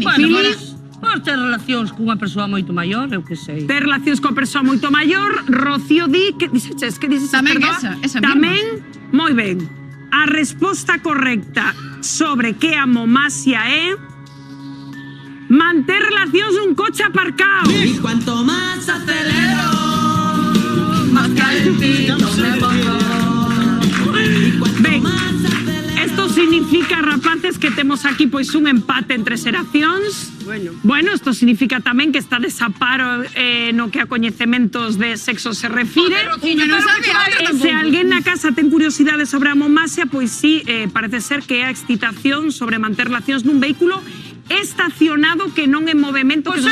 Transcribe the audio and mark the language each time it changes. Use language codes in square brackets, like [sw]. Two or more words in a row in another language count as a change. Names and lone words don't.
[gl] Bueno, por ter relacións cunha persoa moito maior, eu que sei. Ter relacións coa persoa moito maior, Rocío di, [es] que dices, [gl] Tamén perdoa? esa Tamén, moi ben. A resposta correcta sobre que a amomasia é manter relacións nun coche aparcado. [es] Y cuanto más acelero, más calentito me pongo. [gl] Ben, esto significa, rapaces, que temos aquí pois un empate entre xeracións. Bueno, esto significa tamén que está desaparo no que a coñecementos de sexo se refire. Unha non sabe, a outra Se tampouco. alguén na casa ten curiosidade sobre a amomasia, pois sí, parece ser que é a excitación sobre manter relacións nun vehículo estacionado que non en movimento, que